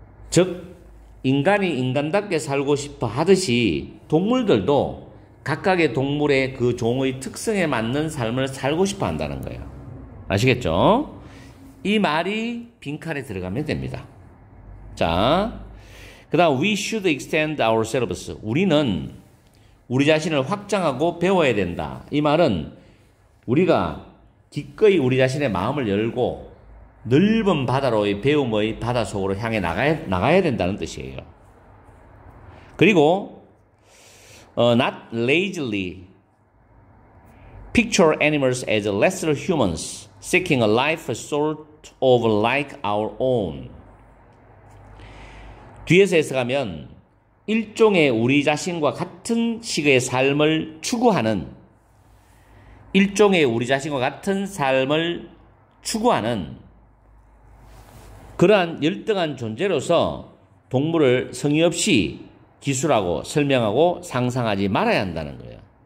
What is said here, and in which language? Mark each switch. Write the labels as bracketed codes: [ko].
[ko] 즉 인간이 인간답게 살고 싶어 하듯이 동물들도 각각의 동물의 그 종의 특성에 맞는 삶을 살고 싶어 한다는 거예요. 아시겠죠? 이 말이 빈칸에 들어가면 됩니다. 자, 그 다음 [en] we should extend ourselves. [ko] 우리는 우리 자신을 확장하고 배워야 된다. 이 말은 우리가 기꺼이 우리 자신의 마음을 열고 넓은 바다로의 배움의 바다 속으로 향해 나가야 된다는 뜻이에요. 그리고 [en] not lazily picture animals as lesser humans seeking a life sort of like our own. [ko] 뒤에서 해석하면 일종의 우리 자신과 같은 식의 삶을 추구하는 그러한 열등한 존재로서 동물을 성의 없이 기술하고 설명하고 상상하지 말아야 한다는 거예요.